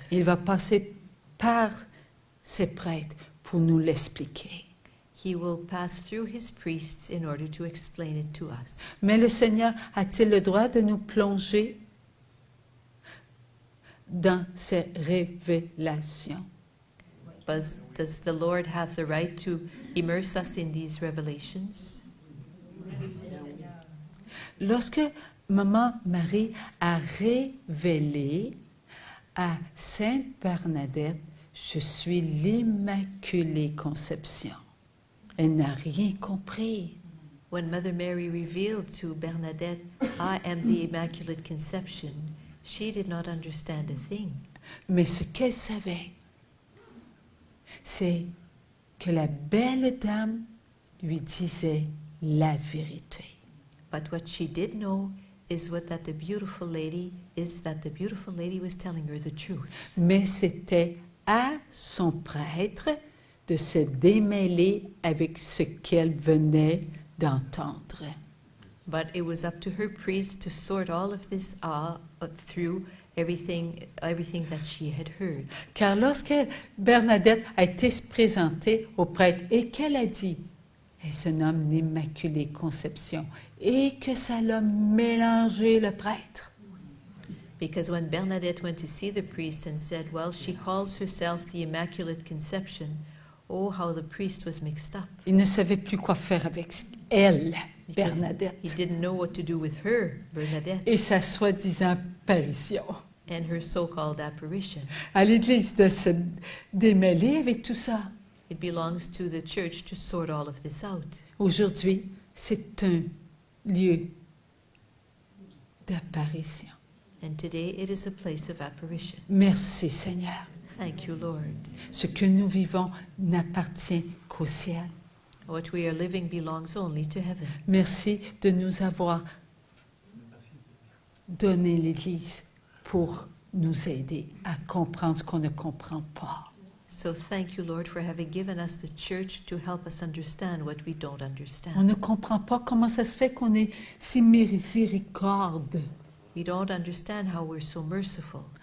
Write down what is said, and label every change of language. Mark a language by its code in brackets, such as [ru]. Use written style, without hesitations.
[fr] Il va passer par ses prêtres pour nous l'expliquer. [en] He will pass through his priests in order to explain it to us. [fr] Mais le Seigneur a-t-il le droit de nous plonger dans ces révélations? [en] Does the Lord have the right to immerse us in these revelations? [fr] Lorsque Maman Marie a révélé à Sainte Bernadette, je suis l'Immaculée Conception, elle n'a rien compris. [en] When Mother Mary revealed to Bernadette, I am the Immaculate Conception, she did not understand a thing. [fr] Mais ce qu'elle savait, c'est que la belle dame lui disait la vérité. [en] But what she did know is that the beautiful lady was telling her the truth. [fr] Mais c'était à son prêtre de se démêler avec ce qu'elle venait d'entendre. [en] But it was up to her priest to sort all of this through everything that she had heard. [fr] Car lorsque Bernadette a été présentée au prêtre et qu'elle a dit « Elle se nomme l'Immaculée Conception » et que ça l'a mélangé le prêtre. [en] Because when Bernadette went to see the priest and said, well, she calls herself the Immaculate Conception, oh, how the priest was mixed up. [fr] Il ne savait plus quoi faire avec elle, Bernadette, [en] He didn't know what to do with her, Bernadette, [fr] et sa soi-disant apparition. [en] and her so-called apparition. [fr] À l'Église de se démêler avec tout ça. [en] It belongs to the church to sort all of this out. [fr] Aujourd'hui, c'est un lieu d'apparition. [en] And today it is a place of apparition. [fr] Merci Seigneur. [en] Thank you, Lord. [fr] Ce que nous vivons n'appartient qu'au ciel. [en] What we are living belongs only to heaven. [fr] Merci de nous avoir donné l'Église pour nous aider à comprendre ce qu'on ne comprend pas. [en] So thank you, Lord, for having given us the church to help us understand what we don't [fr] On [en] understand. [fr] ne comprend pas comment ça se fait qu'on est si miséricorde. [en] We don't understand how we're so merciful.